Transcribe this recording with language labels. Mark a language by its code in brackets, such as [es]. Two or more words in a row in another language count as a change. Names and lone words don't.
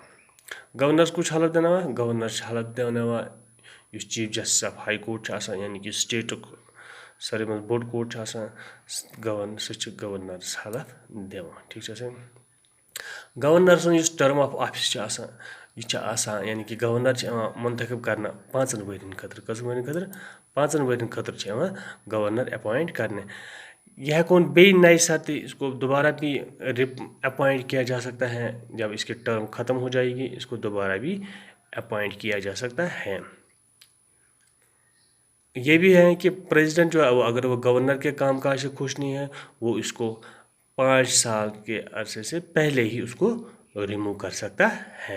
[ks] گورنرس کُس چھُ حلف دیناوان؟ گورنر چھُ حلف دیناوان یُس [en] Chief Justice of High Court [ks] چھُ آسان یعنی کہ سٹیٹُک ساروی منٛز بوٚڑ کورٹ چھُ آسان سُہ چھُ گورنرس حلف دِوان. ٹھیک چھا سر. گورنر سُنٛد یُس [en] term of office [ks] چھُ آسان یہِ چھُ آسان یعنی کہ گورنر چھُ یِوان منتخب کرنہٕ 5 ؤرین خٲطرٕ. کٔژن ؤرین خٲطرٕ؟ 5 ؤرین خٲطرٕ چھُ یِوان گورنر اپوینٹ کرنہٕ. یہ ہیٚکون بیٚیہِ [ur] نئے ساتھ اس کو دوبارہ بھی اپوائنٹ کیا جا سکتا ہے. جب اس کی ٹرم ختم ہو جائے گی اس کو دوبارہ بھی اپوائنٹ کیا جا سکتا ہے. یہ بھی ہے کہ پریزیڈنٹ جو ہے وہ اگر وہ گورنر کے کام کاج سے خوش نہیں ہے وہ اس کو 5 سال کے عرصے سے پہلے ہی اس کو ریموو کر سکتا ہے.